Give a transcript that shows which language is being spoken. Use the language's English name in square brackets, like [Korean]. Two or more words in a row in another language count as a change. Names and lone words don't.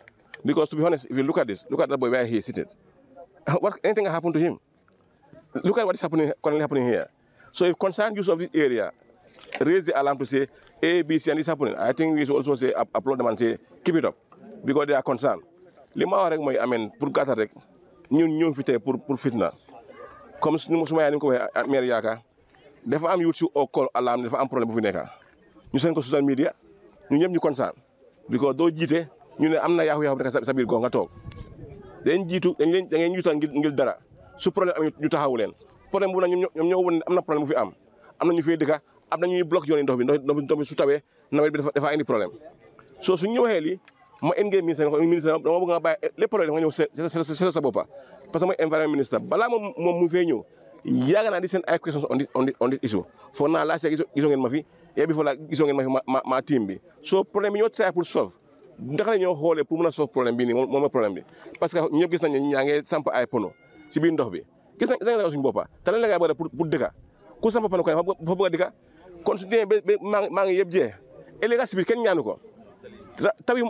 [English] Because to be honest, if you look at this, look at that boy where he is seated. Anything happened to him? Look at what is currently happening here. So if concerned use of this area raise the alarm to say A, B, C, and this is happening, I think we should also say applaud them and say keep it up because they are concerned. [Wolof] Li ma wax rek mooy pour gàttal rek ñun ñoo fi tey pour fitna comme suma yaay ni ko waxee maire yaakaar dafa am youth au [English] call alarm [Wolof] dafa am problème bu fi nekk ñu seen ko [English] social media [Wolof] ñu ñëpp ñu [English] concern because [Wolof] doo jiite ñu ne am na yaaxu nekk sa biir gox nga toog dañ ngeen jiital ngir dara su problème am ñu taxawu leen problème bu na ñoom ñoo wone am na problème bu fi am na ñu fee dëkka am na ñuy bloc yoon yi ndox bi su tawee nawet bi dafa indi problème soo suñ ñu waxee lii ma [French] engagé ministre [Wolof] dama bëgg nga bàyyi lépp problème nga ñëw seet sa boppa [French] parce que [Wolof] mooy [French] environnement ministre [Wolof] balaa moom mu fee ñëw yàgg naa di seen ay [English] questions on this issue [Wolof] foog naa laa see gisoo ngeen ma fi bi fo la gisoo ngeen ma fi ma team bi soo problème bi ñoo try pour solve ndax la ñoo xoolee pour mën a solve problème bi nii moom mooy problème bi [French] parce que [Wolof] ñëpp gis nañ ne ñaa ngi samp ay pono si biir ndox bi gis nañ suñu boppa te lan la ngay bëgg pour dëkka ku samp pono ko fa bëgg a dëkka kon su demee ba maa ngi yëpp jee ëllëg si biir kenn ñaanu ko taw yi